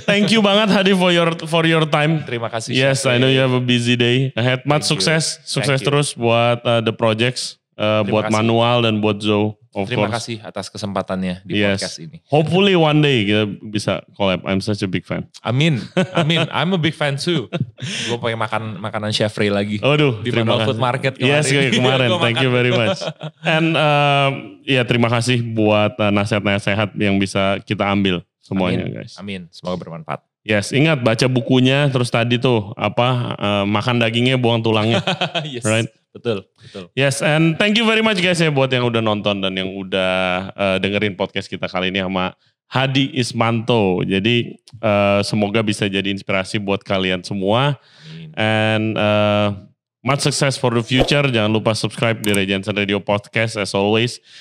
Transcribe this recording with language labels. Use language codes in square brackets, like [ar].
[en] Thank you [id] banget [en] Hadi for your time. [id] Terima kasih. [en] Yes, I know you have a busy day ahead. [id] Sukses terus buat [en] the projects, [id] buat kasih. Manual dan buat Zoe. Terima kasih atas kesempatannya di podcast ini. [en] Hopefully one day [id] kita bisa collab. [en] I'm such a big fan. [id] Amin. [en] I'm a big fan too. [id] Gue pengen makan makanan Chef Ray lagi. Di Manual Food Market kemarin. [en] Yes, [id] kemarin. [en] Thank you very much. And [id] terima kasih buat nasihat-nasihat yang bisa kita ambil semuanya, [en] guys. [id] Amin. Semoga bermanfaat. Yes, ingat baca bukunya, terus tadi tuh makan dagingnya buang tulangnya. [en] Yes, right? [id] betul. [en] Yes, and thank you very much guys [id] ya buat yang udah nonton dan yang udah dengerin podcast kita kali ini sama Hadi Ismanto. Jadi semoga bisa jadi inspirasi buat kalian semua. Amin. [en] And much success for the future. [id] Jangan lupa subscribe di [en] Ray Jensen Radio Podcast as always.